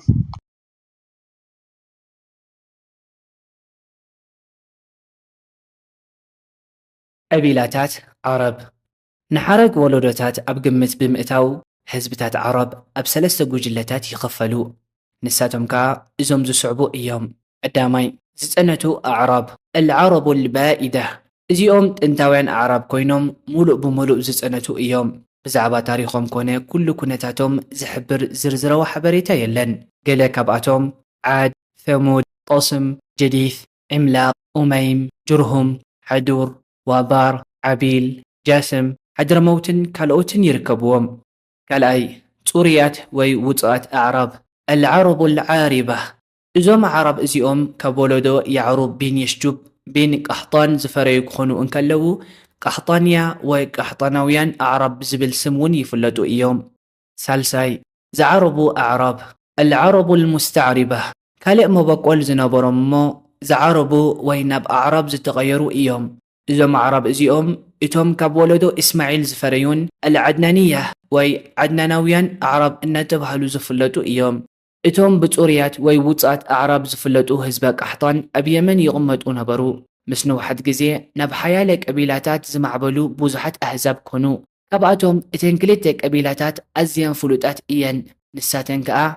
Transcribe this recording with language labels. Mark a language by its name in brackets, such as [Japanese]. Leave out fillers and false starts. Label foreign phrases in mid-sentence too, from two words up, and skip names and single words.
[Tigrinya] ቀቢላታት ዓረብ ንሓረግ ወለዶታት ኣብ ግምት ብምእታው ህዝብታት ዓረብ ኣብ 3 ጉጅለታት ይኽፈሉ። ንሳቶም ከዓ እዞም ዝስዕቡ እዮም። ቀዳማይ ዝጸነቱ ኣዕራብ [Arabic] العرب البائدة [Tigrinya] እዚኦም ጥንታውያን ኣዕራብ ኮይኖም ሙሉእ ብሙሉእ ዝጸነቱ እዮም። ብዛዕባ ታሪኾም ኮነ ኩሉ ኩነታቶም ዝሕብር ዝርዝራዊ ሓበሬታ የለን። ገለ ካብኣቶም ዓድ፣ ثሙድ፣ ጦስም፣ ጀዲት፣ ዕምላቕ፣ ኡመይም፣ ጅርሁም፣ ሓዱር፣ ዋባር፣ ዓቢል፣ ጃስም፣ ሓድረመውትን ካልኦትን ይርከብዎም። ካልኣይ ጹርያት ወይ ውጽኣት ኣዕራብ [Arabic] العرب العاربة [Tigrinya] እዞም ዓረብ እዚኦም ካብ ወለዶ ያዕሩብ ቢን የሽጁብ ቢን ቃሕጣን ዝፈረዩ ክኾኑ እንከለዉ ቃሕጣንያ ወይ ቃሕጣናውያን ኣዕራብ ዝብል ስም እውን ይፍለጡ እዮም። ሳልሳይ ዝዓረቡ ኣዕራብ [Arabic] العرب المستعربة [Tigrinya] ካልእ መበቆል ዝነበሮም እሞ ዝዓረቡ ወይ ናብ ኣዕራብ ዝተቐየሩ እዮም። እዞም ኣዕራብ እዚኦም እቶም ካብ ወለዶ እስማዒል ዝፈረዩን العدنانية ወይ ዓድናናውያን ኣዕራብ እናተባህሉ ዝፍለጡ እዮም። እቶም ብጹርያት ወይ ውጻት ኣዕራብ ዝፍለጡ ህዝበ ቃሕጣን ኣብ የመን ይቕመጡ ነበሩ። ምስ ንውሓት ግዜ ናብ ሓያለ ቀቢላታት ዝማዕበሉ ብዙሓት ኣህዛብ ኮኑ። ካብኣቶም እተን ክልተ ቀቢላታት ኣዝየን ፍሉጣት እየን። ንሳተን ከዓ